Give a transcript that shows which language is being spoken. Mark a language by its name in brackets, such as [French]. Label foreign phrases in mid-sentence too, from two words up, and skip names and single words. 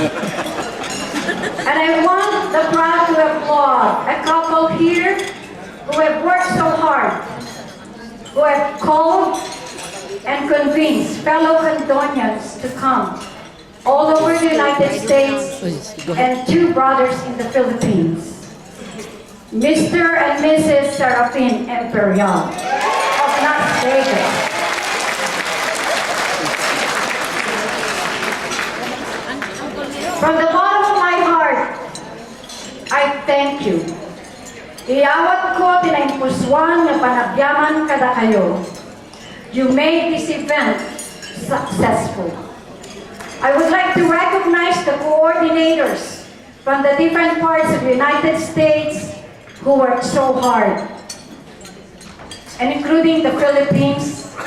[English] And I want the crowd to applaud a couple here who have worked so hard, who have called and convinced fellow Cantonians to come all over the United States and two brothers in the Philippines, Mr. and Mrs. Serafin Imperial of Las Vegas. From the bottom of my heart, I thank you. [Iloko] Iyawat ko tinaimpuswan nga panagyaman kada kayo. [English] You made this event successful. I would like to recognize the coordinators from the different parts of the United States who worked so hard, and including the Philippines.